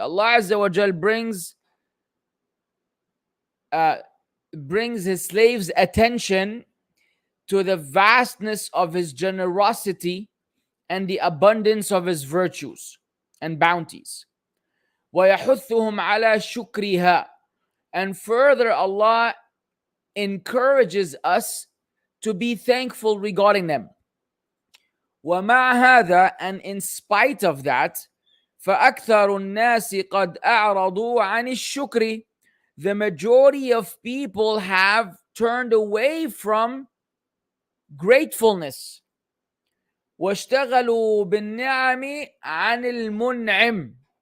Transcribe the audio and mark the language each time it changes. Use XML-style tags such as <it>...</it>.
<en>Allah Azza wa Jal brings his slaves' attention to the vastness of his generosity and the abundance of his virtues and bounties.</en> <ar>ويحثهم على شكرها.</ar> <en>And further, Allah encourages us to be thankful regarding them.</en> <ar>ومع هذا,</ar> <en>and in spite of that,</en> <ar>فأكثر الناس قد أعرضوا عن الشكر.</ar> <en>The majority of people have turned away from gratefulness.</en> <ar>واشتغلوا بالنعم عن المنعم.</ar>